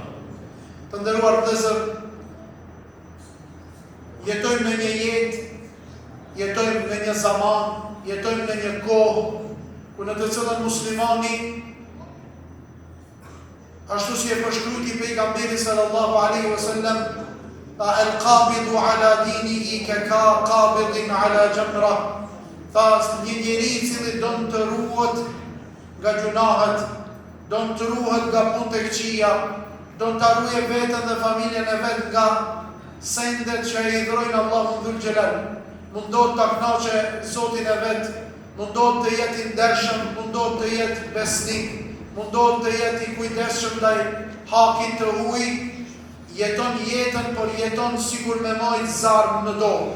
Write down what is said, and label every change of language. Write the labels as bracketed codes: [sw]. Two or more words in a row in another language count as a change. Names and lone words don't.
[sq] Të nderuar vëllezër, jetojmë në një jetë, jetojmë në një zaman, jetojmë në një kohë ku në të cilën muslimani, ashtu si e përshkruajti pejgamberi [ar] صلى الله عليه وسلم, القابض على دينه كقابض على جمرة. [sq] Tha, një njeri i cili do të ruhet nga gjunahet, do të ruhet nga punë të këqija, do të ruajë veten dhe familjen e vet nga sendet që i dhurojnë Allahun Dhul Xhelal. Mundohet ta kënaqë Zotin e vet, mundohet të jetë i ndershëm, mundohet të jetë besnik, mundohet të jetë i kujdesshëm ndaj hakit të huaj, jeton jetën, por jeton sikur me majt zarm në dorë.